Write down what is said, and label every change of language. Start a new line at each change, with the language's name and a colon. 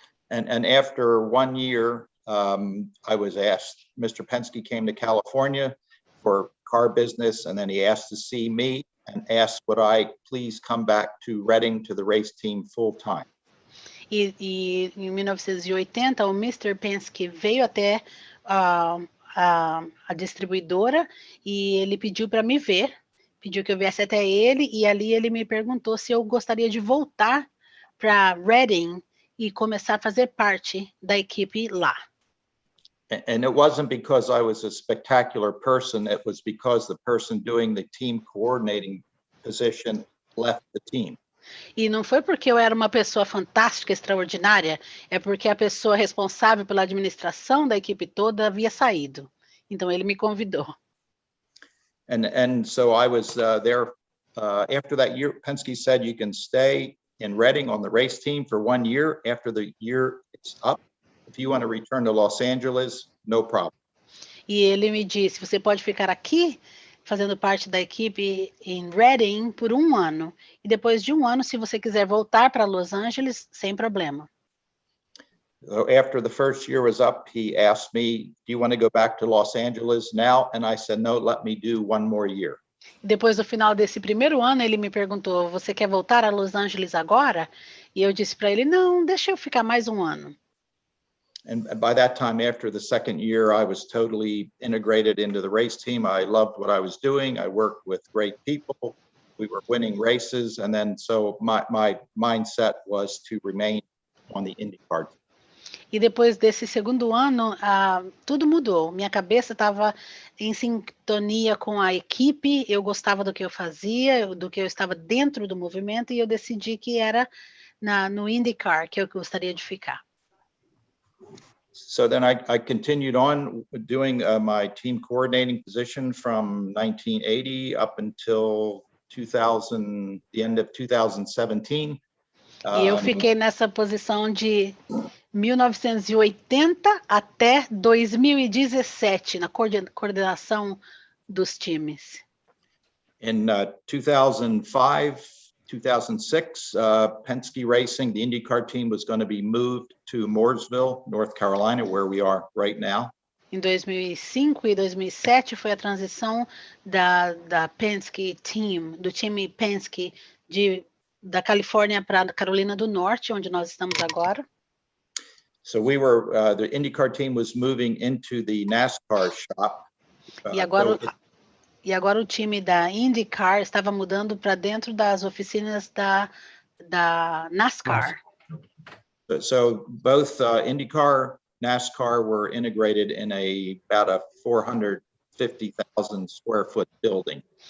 English: And after 1 year, I was asked, Mr. Penske came to California for car business, and then he asked to see me and asked would I please come back to Reading to the race team full time.
Portuguese: E em 1980, o Mr. Penske veio até a distribuidora e ele pediu para me ver, pediu que eu viesse até ele, e ali ele me perguntou se eu gostaria de voltar para Reading e começar a fazer parte da equipe lá.
English: And it wasn't because I was a spectacular person, it was because the person doing the team coordinating position left the team.
Portuguese: E não foi porque eu era uma pessoa fantástica, extraordinária, é porque a pessoa responsável pela administração da equipe toda havia saído. Então ele me convidou.
English: And so I was there after that year. Penske said you can stay in Reading on the race team for 1 year. After the year it's up, if you want to return to Los Angeles, no problem.
Portuguese: E ele me disse, você pode ficar aqui fazendo parte da equipe em Reading por 1 ano. E depois de 1 ano, se você quiser voltar para Los Angeles, sem problema.
English: So after the first year was up, he asked me, do you want to go back to Los Angeles now? And I said, no, let me do 1 more year.
Portuguese: Depois do final desse primeiro ano, ele me perguntou, você quer voltar a Los Angeles agora? E eu disse para ele, não, deixa eu ficar mais 1 ano.
English: And by that time, after the second year, I was totally integrated into the race team. I loved what I was doing. I worked with great people. We were winning races. And then so my mindset was to remain on the IndyCar team.
Portuguese: E depois desse segundo ano, tudo mudou. Minha cabeça estava em sintonia com a equipe, eu gostava do que eu fazia, do que eu estava dentro do movimento, e eu decidi que era no IndyCar que eu gostaria de ficar.
English: So then I continued on doing my team coordinating position from 1980 up until 2000, the end of 2017.
Portuguese: E eu fiquei nessa posição de 1980 até 2017, na coordenação dos times.
English: In 2005, 2006, Penske Racing, the IndyCar team, was going to be moved to Mooresville, North Carolina, where we are right now.
Portuguese: Em 2005 e 2007 foi a transição da Penske Team, do time Penske da Califórnia para a Carolina do Norte, onde nós estamos agora.
English: So we were, the IndyCar team was moving into the NASCAR shop.
Portuguese: E agora o time da IndyCar estava mudando para dentro das oficinas da NASCAR.
English: So both IndyCar, NASCAR were integrated in about a 450,000 square foot building.